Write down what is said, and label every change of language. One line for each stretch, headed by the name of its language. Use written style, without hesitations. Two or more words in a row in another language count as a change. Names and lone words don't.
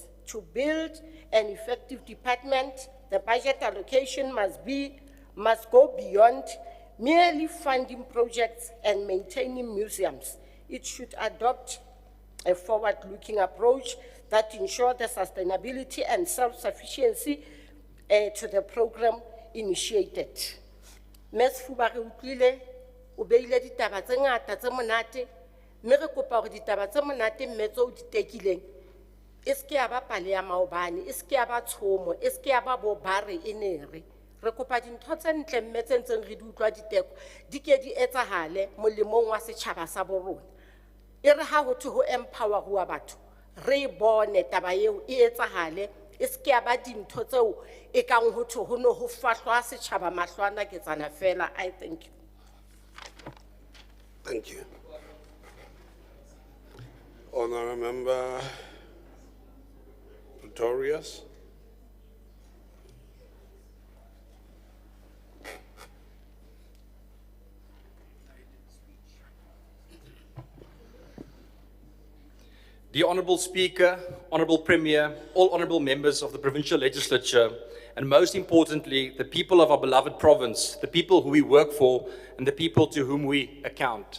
English: To build an effective department, the budget allocation must go beyond merely funding projects and maintaining museums. It should adopt a forward-looking approach that ensures the sustainability and self-sufficiency to the program initiated. Ms.
Southern Sotho: Fubari utlwile o beile ditaba tse ngata tse monate, mme re kopa hore ditaba tse monate mme tse o di tekileng e se ke ya ba pale ya maobane, e se ke ya ba tshomo, e se ke ya ba bobare enere. Re kopa dintho tse ntle mme tse ntseng re di utlwa diteko di ke di etsahale molemong wa setjhaba sa bo rona. E re ha ho thwe ho empower batho, re bone taba eo e etsahale, e se ke ya ba dintho tseo e kang ho thwe ho no ho fahlwa setjhaba mahlwana ke tsana fela.
English: I thank you. Thank you. Honourable Member Pretorius. The Honourable Speaker, Honourable Premier, all Honourable Members of the Provincial Legislature, and most importantly, the people of our beloved province, the people who we work for, and the people to whom we account.